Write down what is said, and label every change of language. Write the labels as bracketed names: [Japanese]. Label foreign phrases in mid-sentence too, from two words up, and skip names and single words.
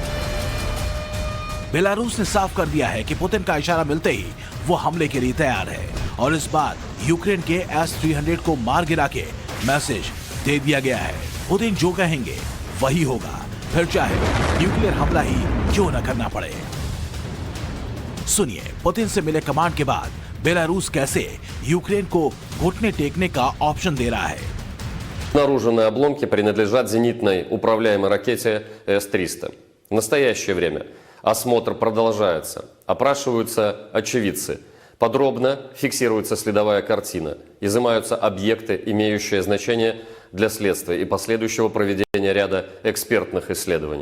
[Hindi] बेलारूस ने साफ कर दिया है कि पुतिन का इशारा मिलते ही वो हमले के लिए तैयार है और इस बार यूक्रेन के S-300 को मार गिरा के मैसेज दे दिया गया है। पुतिन जो कहेंगे वही होगा, फिर चाहे न्यूक्लियर हमला ही क्यों न करना पड़े। सुनिए पुतिन से मिले कमांड के बाद बेलारूस कैसे यूक्रेन को घुटने टेकने का ऑप्शन दे रहा है। [Russian] Обнаруженные обломки принадлежат зенитной управляемой ракете С-300. В настоящее время осмотр продолжается. Опрашиваются очевидцы. Подробно фиксируется следовая картина. Изымаются объекты, имеющие значение для следствия и последующего проведения ряда экспертных исследований.